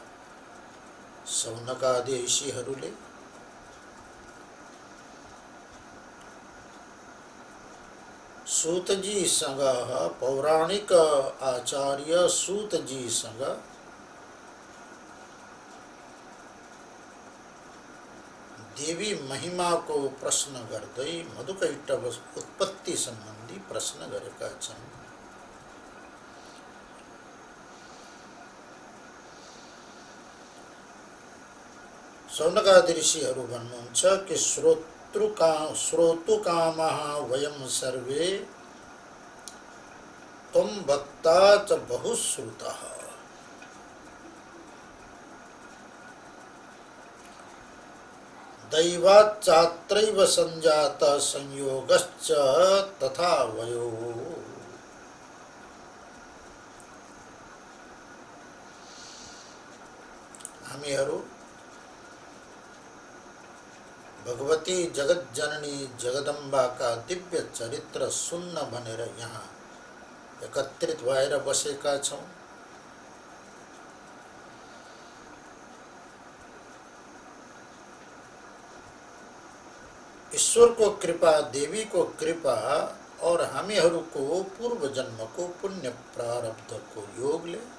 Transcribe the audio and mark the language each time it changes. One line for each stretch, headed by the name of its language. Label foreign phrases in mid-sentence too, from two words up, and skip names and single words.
Nepali: शौनकादि ऋषिहरूले सूतजीसँग पौराणिक आचार्य सूतजीसँग देवी महिमा को प्रश्न गर्दै मधुकैटभ उत्पत्ति सम्बन्धी प्रश्न गरेका छन्। शौनकादि ऋषिहरू भन्नुहुन्छ कि
Sanskrit: श्रोतुकामः वयं सर्वे त्वं भक्ता च बहुश्रुतः। दैवाच्चात्रैव संजात संयोगश्च तथा वयो।
Nepali: हामीहरू भगवती जगत जननी जगदम्बाका दिव्य चरित्र सुन्न भनेर यहाँ एकत्रित भएर बसेका छौं। ईश्वरको कृपा, देवीको कृपा और हामीहरूको पूर्व जन्मको पुण्य प्रारब्धको योगले